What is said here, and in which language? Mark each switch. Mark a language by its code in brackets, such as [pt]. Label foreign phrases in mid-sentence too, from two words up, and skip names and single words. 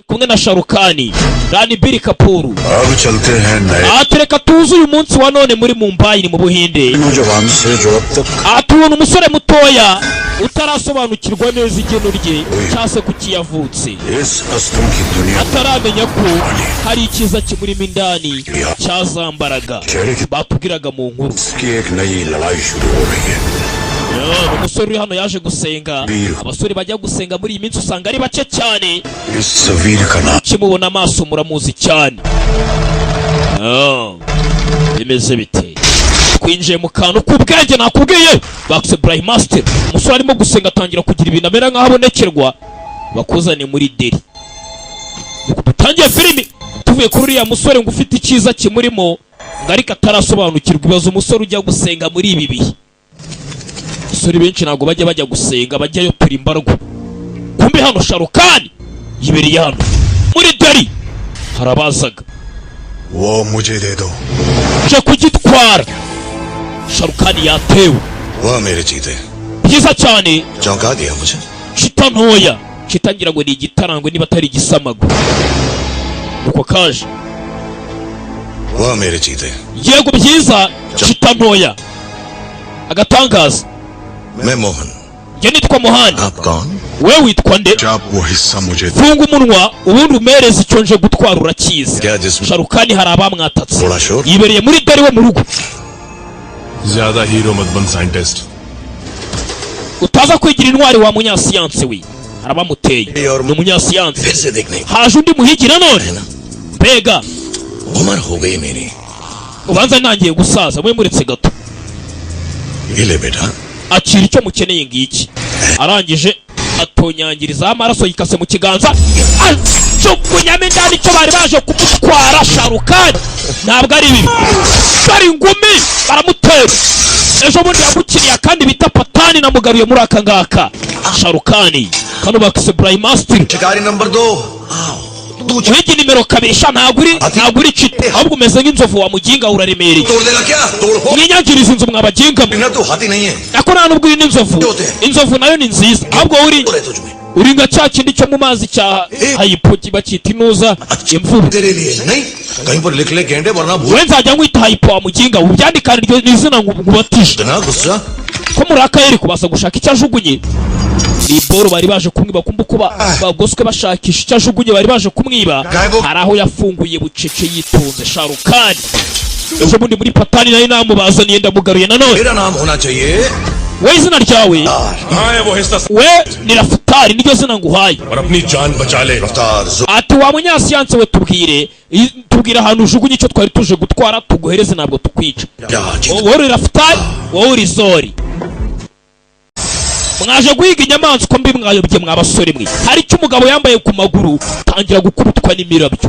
[rw] kumwe na Sharukani Ranbir Kapoor. [hi] अब चलते हैं नए [rw] Atereka tuzi uyu munsi wa none muri Mumbai ni mu Buhinde. [hi] नौजवान से जो अब तक [rw] Atubona umusore mutoya utarasobanukirwa neza igeno rye cyase kukiyavutse. [hi] इस हस्तों की दुनिया [rw] Ataramenya ko hari ikiza kimurimo indani cyazambaraga batubwiraga mu nkuru. [hi] की एक नई लड़ाई शुरू हो रही है. [rw] Umusore uri hano yaje gusenga. Abasore bajya gusenga muri iyi minsi usanga ari bace cyane. [hi] इस वीर का नाम [rw] Kimubona amaso muramuzi cyane. Bimeze bite? Kwinjiye mu kantu k'ubwenge nakubwiye. Bakse Brahmaster. Umusore arimo gusenga atangira kugira ibintu amera nk'aho abonekerwa. Bakuzane muri Delhi. Dutangiye filimi. Tuvuye kuri uriya musore ngo ufite ikiza kimurimo ngarika atarasobanukirwa ibibazo umusore ujya gusenga muri ibi bihe. Abasore benshi ntabwo bajya gusenga bajyayo turi imbarwa. Kumbe hano Sharukani yibereye hano muri Delhi harabazaga. [hi] वो मुझे दे दो. [rw] Je kugitwara. Sharukani yatewe. [hi] वो मेरे चीते. [rw] Byiza cyane. [hi] चौंका दिया मुझे. [rw] Chita ntoya. Chitangira ngo ni igitarangwe niba atari igisamago. Uko kaje. [hi] वो मेरे चीते. [rw] Yego byiza. Chita ntoya. Agatangaza. [hi] मैं मोहन. [rw] Je nitwa Mohani. [hi] आप कौन? [rw] Wewe witwa nde? [hi] जब वो हिस्सा मुझे [rw] Funga umunwa ubundi umereze icyo nje gutwara urakiza. [hi] क्या जिसमें [rw] Sharukani hari abamwatatse. [hi] थोड़ा शोर. [rw] Yibereye muri Delhi we mu rugo. [hi] ज्यादा हीरो मत बन साइंटिस्ट. [rw] Utaza kwigira intwari wa munyasiyanse we. Harabamuteye. Ni umunyasiyanse. [hi] फिर से देखने. [rw] Haje undi muhigira none. Mbega [hi] उम्र हो गई मेरी. [rw] ubanza nangiye gusaza mwe muretse gato. [hi] ये ले बेटा. [rw] Akira icyo mukeneye ngiki. Arangije atonyangiriza amaraso yikase mu kiganza. Jugunyame ndani cyo bari baje kumutwara Sharukani. Ntabwo ari bibi. Bari ngumi baramutera. Ejo bundi yamukiriye kandi bita Patani namugaruye muri aka ngaka. Sharukani kano bakise Brahmaster. [hi] शिकारी नंबर 2. [rw] Wigi nimero 2 ntabwo uri chite ahubwo umeze nk'inzovu wa muginga uraremereye. [hi] तोड़ देगा क्या? तोड़ हो. [rw] Mwinyangiriza inzu mwabaginga. [hi] बिना तो हाथी नहीं है. [rw] Ako nta nubwo uri n'inzovu. Inzovu nayo ni nziza. Ahubwo uri nga cya kindi cyo mu mazi cya hayipoki bakita inuza imvubu. [hi] तेरे लिए नहीं. कहीं पर लिख ले गेंडे वरना भूल. [rw] We nzajya nkwita hayipo wa muginga ubyandikana iryo izina ngubatisha. [hi] इतना गुस्सा. [rw] Ko muri akayeri kubasa gushaka icyo ajugunye. Ni boro bari baje kumwiba kumba kuba bagoswe bashakisha icyo ajugunye bari baje kumwiba. Hari aho yafunguye bucece yitonze Sharukani. Ejo bundi muri Patani nayo namubazaniye ndamugaruye nanone. [hi] मेरा नाम होना चाहिए. [rw] We izina ryawe [hi] हाँ है वो हिस्सा. [rw] we ni Rafutari niryo zina nguhaye. [hi] और अपनी जान बचा ले. रफ्तार. [rw] Ati wa munyasiyanse we tubwire ahantu ujugunye icyo twari tuje gutwara tuguhereze ntabwo tukwica. Wowe uri Rafutari wowe uri Zori. Mwaje guhiga inyamaswa mbi mwayobye mwabasore mwe. Hari icyo umugabo yambaye ku maguru tangira gukubitwa n'imirabyo.